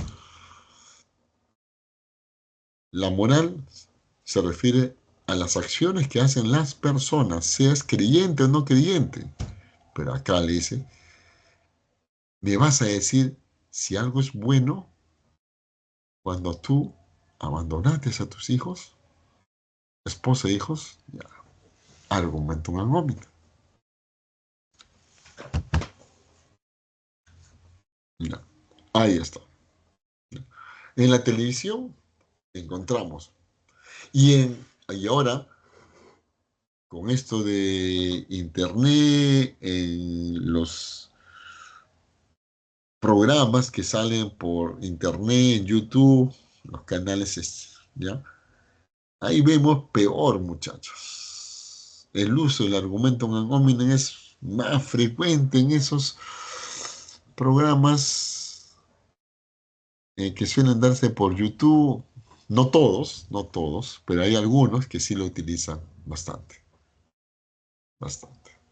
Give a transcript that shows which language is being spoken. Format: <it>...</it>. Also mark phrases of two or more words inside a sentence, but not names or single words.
<es>La moral se refiere a las acciones que hacen las personas, seas creyente o no creyente. Pero acá le dice, me vas a decir si algo es bueno cuando tú abandonaste a tus hijos, esposa e hijos, ya,</es> <la>argumentum ad hominem.</la> <es>Ya, ahí está. En la televisión encontramos. Y ahora, con esto de internet, en los programas que salen por internet, en YouTube, los canales, ¿ya? Ahí vemos peor, muchachos. El uso del argumento</es> <la>ad hominem</la> <es>es más frecuente en esos programas que suelen darse por YouTube. No todos, pero hay algunos que sí lo utilizan bastante, bastante.</es>